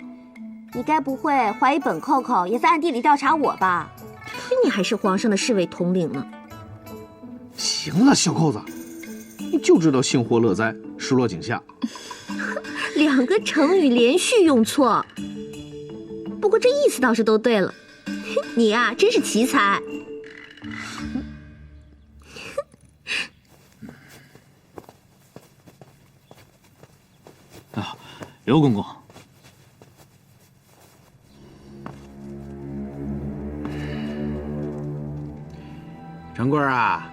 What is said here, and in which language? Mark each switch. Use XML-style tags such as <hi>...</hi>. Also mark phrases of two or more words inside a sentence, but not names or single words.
<zh>你該不會懷疑本扣扣也在暗地裡調查我吧？你還是皇上的侍衛統領呢。行了，小扣子，你就知道幸禍樂災，失落井下。兩個成語連續用錯，不過這意思倒是都對了。你呀，真是奇才。啊，刘公公，长贵啊，</zh>